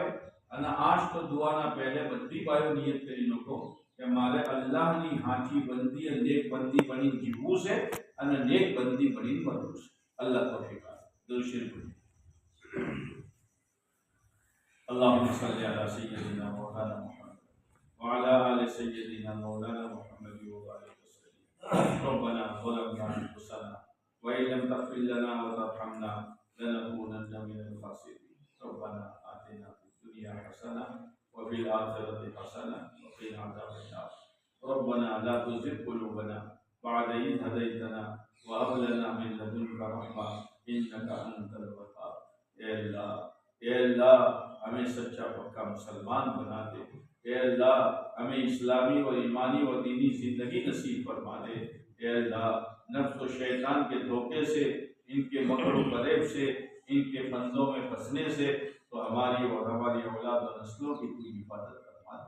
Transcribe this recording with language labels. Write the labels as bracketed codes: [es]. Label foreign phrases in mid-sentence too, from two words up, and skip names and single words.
[gu] અને આજ તો દુઆના પહેલે બધી બાયો નિયત કરી નાખો કે મારે અલ્લાહની હાથી બંદી અને નેક બંદી બની જીવવું છે અને નેક બંદી બની મરવું છે. અલ્લાહ તૌફીક આપે. દુરુશરીફ પઢીએ. [ar] اللهم صل على سيدنا مولانا محمد وعلى آل سيدنا مولانا محمد وبارك وسلم. ربنا ظلمنا أنفسنا وإن لم تغفر لنا وترحمنا لنكونن من الخاسرين. ربنا آتنا الدنيا حسنة وفي الآخرة حسنة وقنا عذاب النار. ربنا لا تزغ قلوبنا بعد إذ هديتنا وهب لنا من لدنك رحمة إنك أنت الوهاب. [hi] ए अल्लाह हमें सच्चा पक्का मुसलमान बना दे. ए अल्लाह हमें इस्लामी और ईमानी और दीनी जिंदगी नसीब फरमा दे. ए अल्लाह नफ्स और शैतान के धोखे से, इनके मकर फरेब से, इनके फंदों में फंसने से तो हमारी और हमारी औलाद और नस्लों की पूरी हिफाजत करवा दे.